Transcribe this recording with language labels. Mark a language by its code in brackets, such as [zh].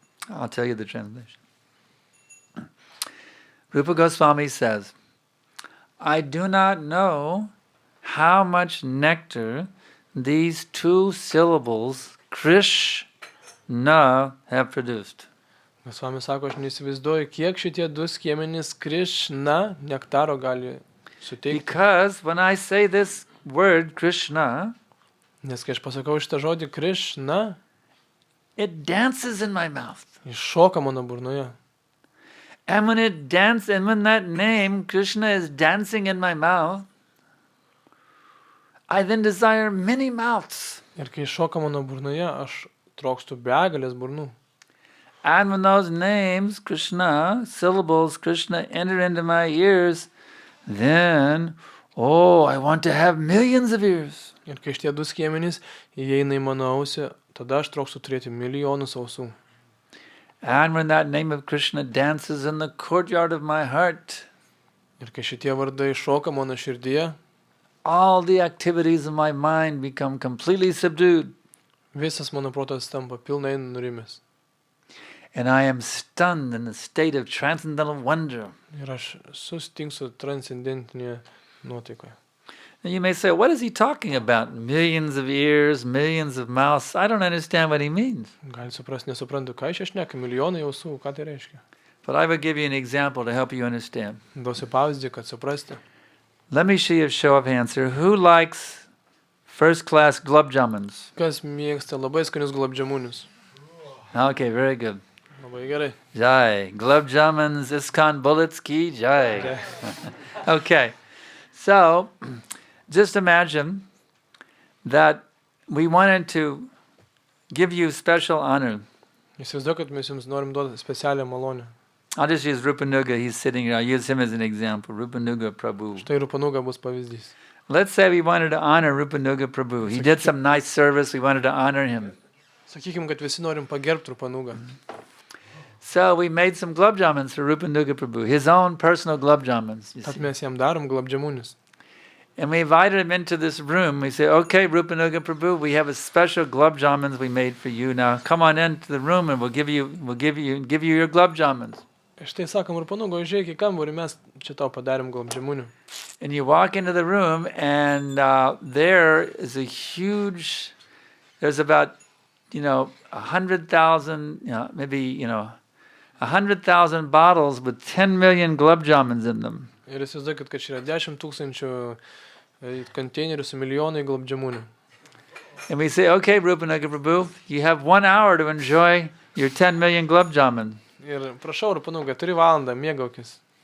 [en] I'll tell you the translation. Rupa Goswami says, I do not know how much nectar these two syllables, Krishna, have produced. [lt] Goswami sako, aš neįsivaizduoju, kiek šitie du skiemenys Krishna nektaro gali suteikti. [en] Because when I say this word, Krishna, [lt] Nes kai aš pasakau šitą žodį Krishna, [en] it dances in my mouth. [lt] jis šoka mano burnoje. [en] And when that name, Krishna, is dancing in my mouth, I then desire many mouths. [lt] Ir kai šoka mano burnoje, aš trokštu begalės burnų. [en] And when those names, Krishna, syllables, Krishna, enter into my ears, then, I want to have millions of ears. [lt] Ir kai šitie du skiemenys įeina į mano ausį, tada aš trokštu turėti milijonus ausų. [en] And when that name of Krishna dances in the courtyard of my heart, [lt] Ir kai šitie vardai šoka mano širdyje, [en] all the activities of my mind become completely subdued. [lt] visas mano protas tampa pilnai nurimęs. [en] And I am stunned in a state of transcendental wonder. [lt] Ir aš sustingsiu transcendentinėje nuotaikoje. [en] And you may say, what is he talking about? Millions of ears, millions of mouths. I don't understand what he means. [lt] Gali suprasti, nesuprantu, ką iš šneka, milijonai ausų, ką tai reiškia. [en] But I will give you an example to help you understand. [lt] Duosiu pavyzdį, kad suprasti. [en] Let me see a show of hands here. Who likes first-class gulab jamuns? [lt] Kas mėgsta labai skanius gulabdžiamunius? [en] Okay, very good. [lt] Labai gerai. [en] Jai. Gulab jamuns, ISKCON bullets ki jai. Okay. So, just imagine that we wanted to give you special honor. [lt] Įsivaizduoju, kad mes jums norim duoti specialią malonę. [en] I'll just use Rupanuga. He's sitting here. I'll use him as an example. Rupanuga Prabhu. [lt] Štai Rupanuga bus pavyzdys. [en] Let's say we wanted to honor Rupanuga Prabhu. He did some nice service. We wanted to honor him. [lt] Sakykim, kad visi norim pagerbti Rupanugą. [en] So we made some gulab jamuns for Rupanuga Prabhu, his own personal gulab jamuns. [lt] Tad mes jam darom gulabdžiamunius. [en] And we invited him into this room. We say, okay, Rupanuga Prabhu, we have a special gulab jamuns we made for you. Now come on into the room and we'll give you your gulab jamuns. [lt] Ir štai sakom, Rupanuga, užeik į kambarį, mes čia tau padarėm gulabdžiamunių. [en] And you walk into the room and there is a huge, there's about, 100,000, maybe, 100,000 bottles with 10 million gulab jamuns in them. [lt] Ir įsivaizduokit, kad čia yra 10 000 konteinerių su milijonai gulabdžiamunių. [en] And we say, okay, Rupanuga Prabhu, you have 1 hour to enjoy your 10 million gulab jamun. [lt] Ir prašau, Rupanuga, turi valandą, mėgaukis.